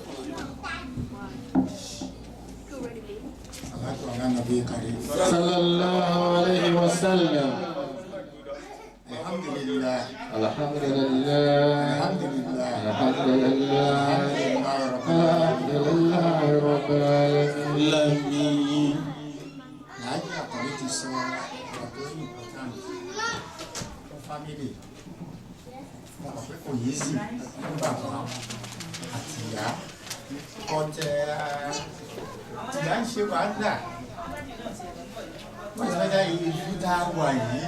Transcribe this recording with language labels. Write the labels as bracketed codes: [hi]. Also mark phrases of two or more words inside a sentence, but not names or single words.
[ar] صلى الله عليه وسلم. Alhamdulillah. Alhamdulillah. Alhamdulillah. Alhamdulillah. الحمد لله رب العالمين. [yo] Láàyè àkọ́lé ti sọ ọ̀rọ̀ tó ní important fún family. Mo mọ̀ pé kò yé sí fún bàbá àti ìyá. Kọ́tẹ́ ìyá ń ṣe wàhálà. Wọ́n ti fẹ́ dá ìlú tá a wà yìí.